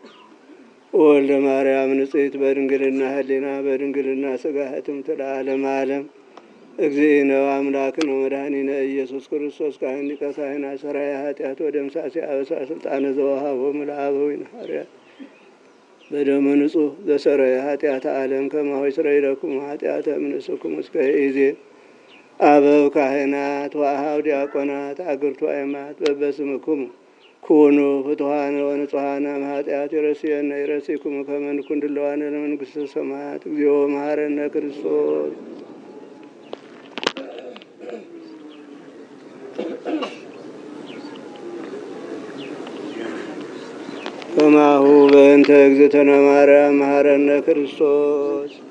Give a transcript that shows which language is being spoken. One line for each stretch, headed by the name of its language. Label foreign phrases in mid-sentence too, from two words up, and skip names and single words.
Geez: ወልደ ማርያም ንጽሕት በድንግልና ህሊና በድንግልና ሥጋ ህትምት ለዓለመ ዓለም እግዚእነ አምላክነ መድኃኒነ ኢየሱስ ክርስቶስ ካህን ሊቀ ካህናት ሠራየ ኃጢአት ወደምሳሴ አበሳ ስልጣነ ዘወሃቦሙ ለአበዊነ ሐዋርያት በደመ ንጹሕ ዘሰረየ ኃጢአተ ዓለም ከማሁ ይስረይ ለክሙ ኃጢአተ እምንእስክሙ እስከ ይእዜ አበው ካህናት ወአኀው ዲያቆናት አግብርቱ አእማት በበስምክሙ ኩኑ ፍቱሐነ ወንጹሐነ እምኃጢአት ይረስየነ ይረሲክሙ ከመ ንኩን ድሉዋነ ለመንግሥተ ሰማያት እግዚኦ መሐረነ ክርስቶስ ከማሁ በእንተ እግዝእትነ ማርያም መሐረነ ክርስቶስ